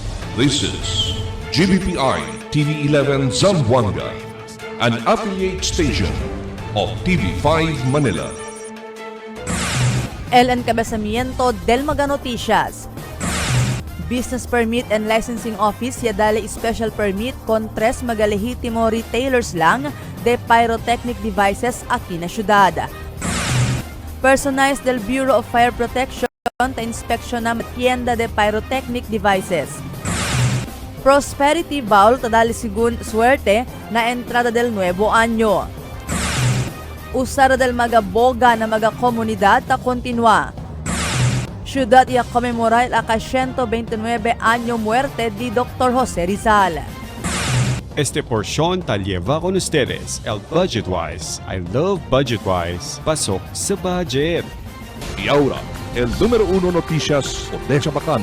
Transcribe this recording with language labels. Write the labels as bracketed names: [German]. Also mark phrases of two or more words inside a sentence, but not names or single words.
[English] This is GBPI TV11 Zamboanga, an affiliate station of TV5 Manila. [Chavacano] El Encabezamiento del Mga Noticias. Business Permit and Licensing Office ya dale [English] special permit [Chavacano] con tres mga lehitimo retailers lang de [English] pyrotechnic devices [Chavacano] aquí na syudad. Personalized del Bureau of Fire Protection ta inspeksyon na tienda de [English] pyrotechnic devices. [Chavacano] Prosperity Bowl ta dali sigun suerte na entrada del nuevo año. Usara del mga boga na mga komunidad ta kontinua. Ciudad ia conmemorar a 129 año muerte di Dr. Jose Rizal. Este porción ta lleva con ustedes el Budgetwise. [English] I love Budgetwise. [Filipino] Pasok sa budget. [Chavacano] Y ahora, el número 1 noticias de Chabacano.